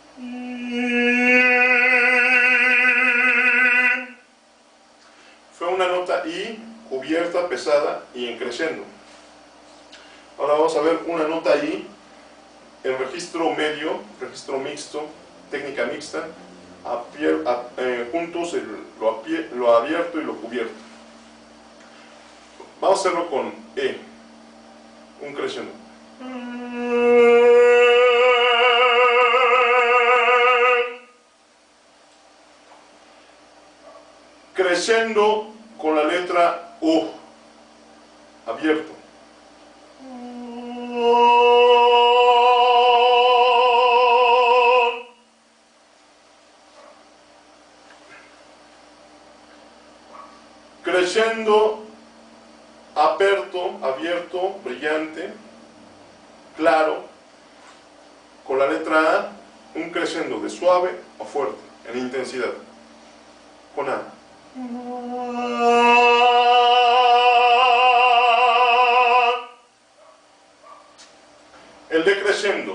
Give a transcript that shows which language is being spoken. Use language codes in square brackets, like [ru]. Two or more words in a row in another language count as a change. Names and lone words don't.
[es] Fue una nota I cubierta, pesada y en crescendo. Ahora vamos a ver una nota I en registro medio, registro mixto, técnica mixta, juntos lo abierto y lo cubierto. Vamos a hacerlo con E, un crescendo. Crescendo con la letra U, abierto. [it] Crescendo aperto, [es] abierto, brillante, claro, con la letra A, un crescendo de suave o fuerte, en intensidad, con A. El decrescendo.